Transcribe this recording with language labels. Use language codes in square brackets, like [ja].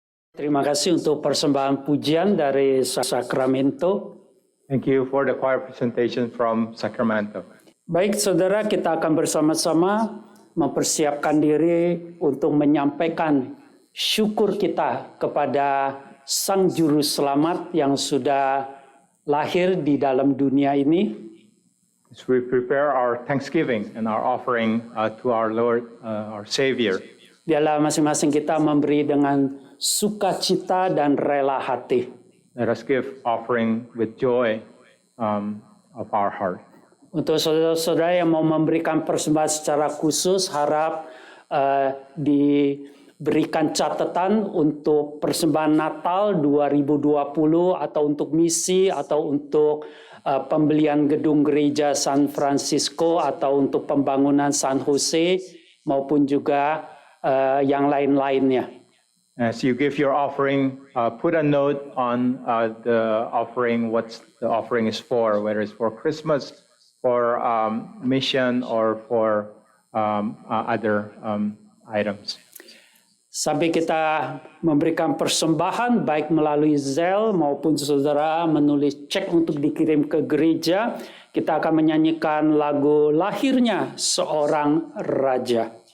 [id] Terima kasih untuk persembahan pujian dari Sacramento. [en] Thank you for the choir presentation from Sacramento. [id] Baik saudara, kita akan bersama-sama mempersiapkan diri untuk menyampaikan syukur kita kepada Sang Juru Selamat yang sudah lahir di dalam dunia ini. [en] As we prepare our thanksgiving and our offering to our Lord, our Savior, [id] Biarlah masing-masing kita memberi dengan sukacita dan rela hati. [en] let us give offering with joy of our heart. [id] Untuk saudara-saudara yang mau memberikan persembahan secara khusus, harap diberikan catatan untuk persembahan Natal 2020 atau untuk misi atau untuk pembelian gedung gereja San Francisco atau untuk pembangunan San Jose maupun juga yang lain-lainnya. [en] As you give your offering, put a note on the offering, what the offering is for, whether it's for Christmas, for mission, or for other items. [id] Sampai kita memberikan persembahan baik melalui Zelle maupun saudara menulis cek untuk dikirim ke gereja, kita akan menyanyikan lagu Lahirnya Seorang Raja.